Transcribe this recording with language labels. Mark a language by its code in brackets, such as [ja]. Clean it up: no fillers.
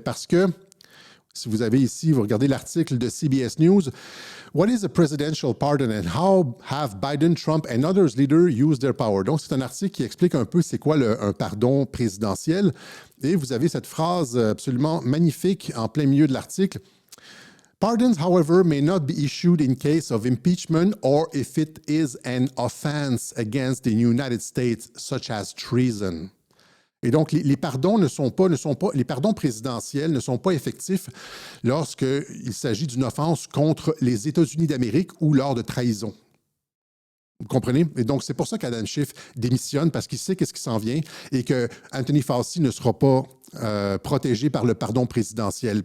[fr] Parce que, si vous avez ici, vous regardez l'article de CBS News, [en] What is a presidential pardon and how have Biden, Trump and others leaders used their power? [fr] Donc, c'est un article qui explique un peu c'est quoi un pardon présidentiel. Et vous avez cette phrase absolument magnifique en plein milieu de l'article. [en] Pardons, however, may not be issued in case of impeachment or if it is an offense against the United States, such as treason. [fr] Et donc, les pardons les pardons présidentiels ne sont pas effectifs lorsqu'il s'agit d'une offense contre les États-Unis d'Amérique ou lors de trahison. Vous comprenez? Et donc, c'est pour ça qu'Adam Schiff démissionne, parce qu'il sait qu'est-ce qui s'en vient et que Anthony Fauci ne sera pas protégé par le pardon présidentiel.